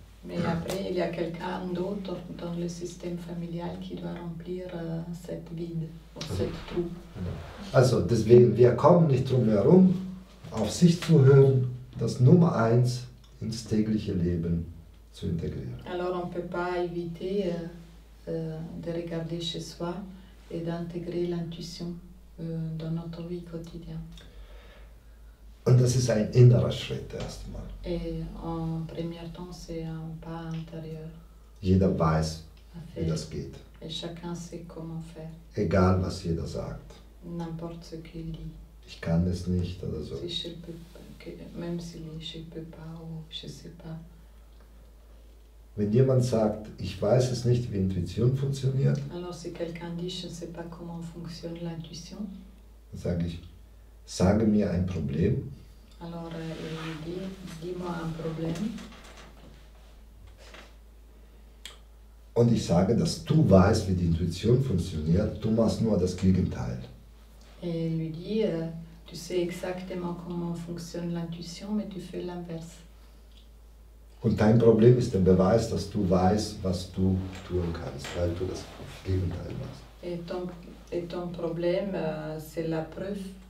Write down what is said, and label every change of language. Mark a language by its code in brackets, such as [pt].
[fr] Mais après, il y a quelqu'un d'autre dans le système familial qui doit remplir cette vide, ou cette trou. [de] Also deswegen, wir kommen nicht drum herum, auf sich zu hören, das Nummer 1 ins tägliche Leben zu integrieren. [fr] Alors on ne peut pas éviter de regarder chez soi et d'intégrer l'intuition dans notre vie quotidienne. [de] Und das ist ein innerer Schritt erstmal. [fr] Et en premier temps, c'est un pas intérieur [de] Jeder weiß, [fr] à [de] wie [fr] faire. [de] das geht. [fr] Et chacun sait comment faire, [de] Egal, was jeder sagt. [fr] n'importe ce qu'il dit. [de] Ich kann es nicht oder so. [fr] Si je peux, même si je ne peux pas ou je ne sais pas. [de] Wenn jemand sagt, ich weiß es nicht, wie Intuition funktioniert, [fr] Alors si quelqu'un dit je ne sais pas comment fonctionne l'intuition, [de] dann sage ich, sage mir ein Problem [fr] alors il lui dit dis-moi un problème. [de] und ich sage, dass du weißt, wie die Intuition funktioniert, du machst nur das Gegenteil. [fr] Et il lui dit tu sais exactement comment fonctionne l'intuition, mais tu fais l'inverse. [de] Und dein Problem ist der Beweis, dass du weißt, was du tun kannst, weil du das Gegenteil machst. [fr] Et ton problème, c'est la preuve